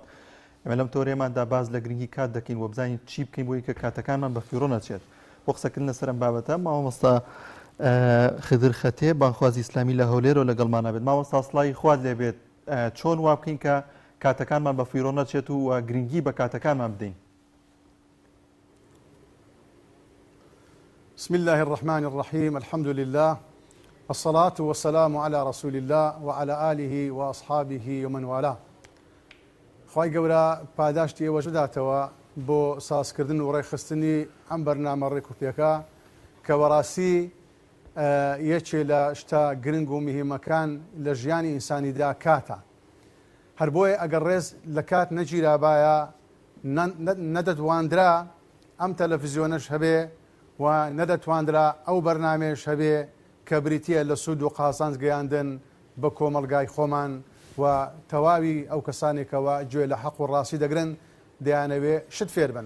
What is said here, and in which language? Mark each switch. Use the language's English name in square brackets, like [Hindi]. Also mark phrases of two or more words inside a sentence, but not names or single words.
[Central Kurdish] ئەمە لەم تۆرێماندا باز لە گرنگی کات دەکەین و بزانین چی بکەین بۆی کە کاتەکانمان بە فیڕۆ نەچێت. بۆ قسەکردن لەسەرم بابەتە مامۆستا خدر خەتێ بانخوازی ئیسلامی لە هەولێرەوە لەگەڵمانە بێت. مامۆستا سڵای خوارد لێ بێت چۆن وا بکەین کە کاتەکانمان بە فیڕۆ نەچێت و گرنگی بە کاتەکانمان بدەین. [Arabic] بسم الله الرحمن الرحيم الحمد لله والصلاة والسلام على رسول الله وعلى آله وأصحابه ومن والاه [Central Kurdish] خواهی گەورە پاداشتی ئێوەش بداتەوە بۆ سازکردن و ڕێخستنی ئەم بەرنامە ڕێکوپێکە کە بەڕاستی یەکێ لە شتا گرنگ و مهمەکان لە ژیانی ئینسانیدا کاتە. هەر بۆیە ئەگەر ڕێز لە کات نەگیرابایە نەدەتواندرا ئەم تەلەڤیزیۆنەش هەبێ و نەدەتواندرا ئەو بەرنامێش هەبێ کە بریتە لە سوود و قازانج گەیاندن بە کۆمەلگای خۆمان و تەواوی ئەو کەسانێکەوە گوێ لە حەق و ڕاستی دەگرن دەیانەوێ شت فێر بن.